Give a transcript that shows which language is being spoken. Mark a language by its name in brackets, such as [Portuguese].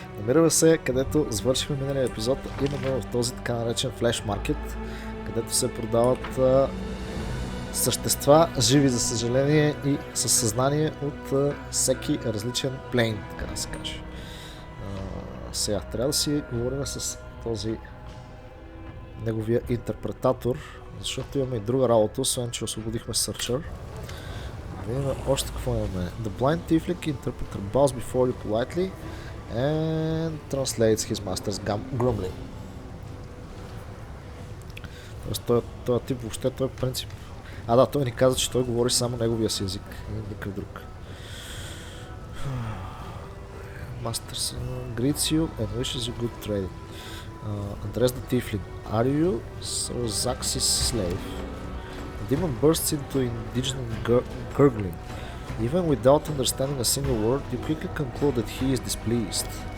[Bulgarian] Намираме се където завършихме миналия епизод, именно в този така наречен флеш маркет, където се продават същества, живи за съжаление и със съзнание от всеки различен плейн, така да се каже. Сега трябва да си говорим с този неговия интерпретатор, защото имаме и друга работа, освен че освободихме Searcher. Видим още какво имаме. [English] The blind tiefling interpreter bows before you politely and translates his master's grumbling. [Bulgarian] Тоест този тип въобще, той принцип... той ни каза, че той говори само неговия си език и никакъв друг. [English] Masters greets you and wishes you good trading. Address the tiefling. Are you Zax's slave? The demon bursts into indignant gurgling. Even without understanding a single word, you quickly conclude that he is displeased.